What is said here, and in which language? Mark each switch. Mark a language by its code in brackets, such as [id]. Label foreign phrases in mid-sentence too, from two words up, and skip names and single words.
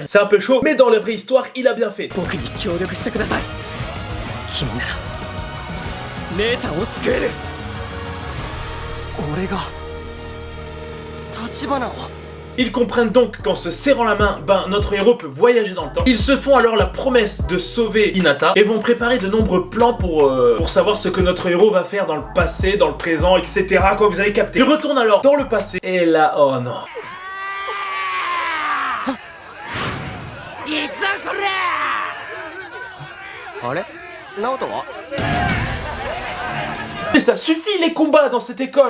[fr] C'est un peu chaud, mais dans la vraie histoire, il a bien fait. [ja] 僕に協力してください。君なら姉さんを救える。俺が [fr] Ils comprennent donc qu'en se serrant la main, notre héros peut voyager dans le temps. Ils se font alors la promesse de sauver Hinata et vont préparer de nombreux plans pour savoir ce que notre héros va faire dans le passé, dans le présent, etc. Quoi, vous avez capté. Ils retournent alors dans le passé et là, oh non. Mais ça suffit les combats dans cette école.